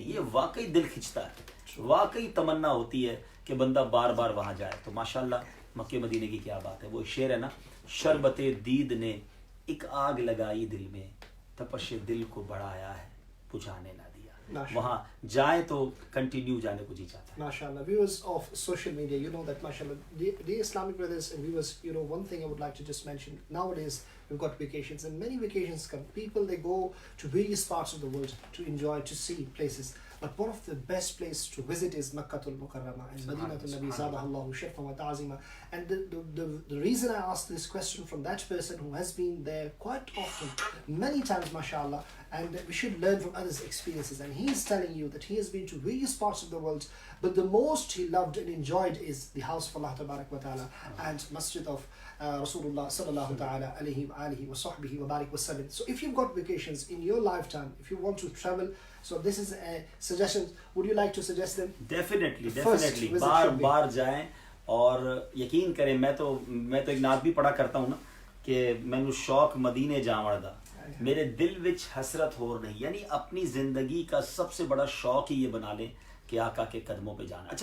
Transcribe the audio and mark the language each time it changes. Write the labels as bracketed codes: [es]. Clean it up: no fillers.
[ur] یہ واقعی دل کھنچتا ہے، واقعی تمنا ہوتی ہے کہ بندہ بار بار وہاں جائے. تو ماشاءاللہ مکہ مدینے کی کیا بات ہے. وہ شعر ہے نا، شربت دید نے ایک آگ لگائی دل میں، تپش دل کو بڑھایا ہے بجھانے نہ دیا. وہاں جائیں تو کنٹینیو جانے کو جی چاہتا ہے. [en] MashaAllah, viewers of social media, you know that MashaAllah, the Islamic brothers and viewers, you know, one thing I would like to just mention, nowadays we've got vacations and many vacations come. People, they go to various parts of the world to enjoy, to see places. But one of the best places to visit is Makkatul Mukarramah and Madinatul Nabi Zadahallahu Sharfan wa Ta'zima. And the reason I asked this question from that person who has been there quite often, many times, MashaAllah, and we should learn from others' experiences. And he is telling you that he has been to various parts of the world, but the most he loved and enjoyed is the house of Allah Tabarak wa Ta'ala and Masjid of Rasulullah Sallallahu Ta'ala alayhi wa alihi wa sahbihi wa barik wa sallam. So if you've got vacations in your lifetime, if you want to travel, so this is a suggestion. Would you like to suggest them? [ur] Definitely بار بار جائیں. اور یقین کریں، میں تو ایک نعت بھی پڑھا کرتا ہوں نا کہ [pa] مینو شوق مدینے جاوڑ دا، میرے دل وچ حسرت ہور نہیں. [ur] یعنی اپنی زندگی کا سب سے بڑا شوق ہی یہ بنا لیں کہ آقا کے قدموں پہ جانا.